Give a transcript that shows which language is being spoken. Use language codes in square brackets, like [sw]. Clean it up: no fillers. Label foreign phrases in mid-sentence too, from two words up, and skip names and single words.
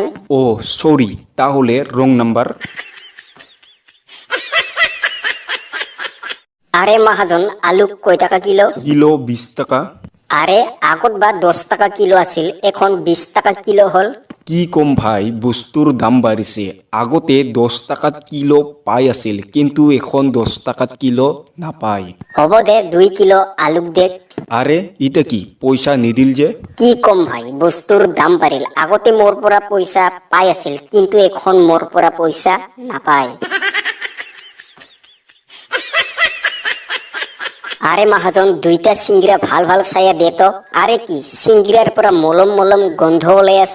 [bn] ও সরি, তাহলে [en] wrong number. [as] আরে মহাজন, আলু কয় টাকা কিলো? কিলো 20 টাকা। আরে আগত বা 10 টাকা কিলো আছিল, এখন 20 টাকা কিলো হল। কি কম ভাই, বস্তুর দাম বাড়িছে। আগতে 10 টাকাত কিলো পাই আছিল, কিন্তু এখন 10 টাকাত কিলো নাপায়। হব দে, 2 কিলো আলুক দেখ। আরে ইটা কি, পয়সা নিদিল যে? কি কম ভাই, বস্তুর দাম বাড়িল। আগতে মোর পৰা পয়সা পাই আছিল, কিন্তু এখন মোর পৰা পয়সা নাপায়। আরে মহাজন দুইটা সিংগিরা ভাল ভাল চাইয়া দে তো। আরে কি সিংগিরার পৰা মলম মলম গন্ধ ওলাই আছে।